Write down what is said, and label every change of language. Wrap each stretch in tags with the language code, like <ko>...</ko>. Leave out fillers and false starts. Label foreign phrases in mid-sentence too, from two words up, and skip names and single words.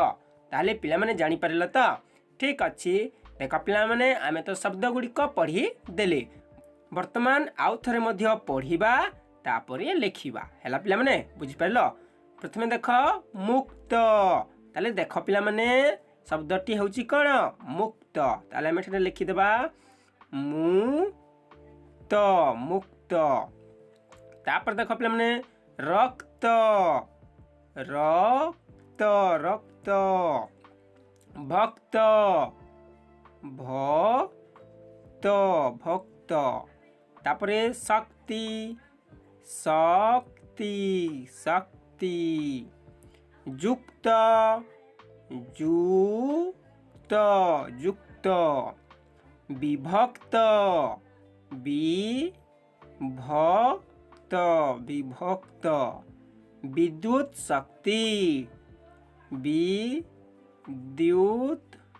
<or>ତାଲେ ପିଲା ମାନେ ଜାଣି ପାରିଲ ତ ଠିକ୍ ଅଛି। ଦେଖ ପିଲା ମାନେ ଆମେ ତ ଶବ୍ଦ ଗୁଡ଼ି କୁ ପଢ଼ି ଦେଲେ, ବର୍ତ୍ତମାନ ଆଉ ଥରେ ମଧ୍ୟ ପଢ଼ିବା ତାପରେ ଲେଖିବା ହେଲା। ପିଲା ମାନେ ବୁଝି ପାରଲୋ। ପ୍ରଥମେ ଦେଖ ମୁକ୍ତ, ତାଲେ ଦେଖ ପିଲା ମାନେ ଶବ୍ଦଟି ହେଉଛି କେଉଁ ମୁକ୍ତ। ତାଲେ ଆମେ ଏଠି ଲେଖି ଦେବା ମୁକ୍ତ ମୁକ୍ତ। ତାପରେ ଦେଖ ପିଲା ମାନେ ରକ୍ତ ରକ୍ତ ରକ୍ତ ଭକ୍ତ ଭକ୍ତ ଭକ୍ତ। ତାପରେ ଶକ୍ତି ଶକ୍ତି ଶକ୍ତି ଯୁକ୍ତ ଯୁକ୍ତ ଯୁକ୍ତ ବିଭକ୍ତ ବିଭକ୍ତ ବିଭକ୍ତ ବିଦ୍ୟୁତ ଶକ୍ତି ବିଦ୍ୟୁତ</or>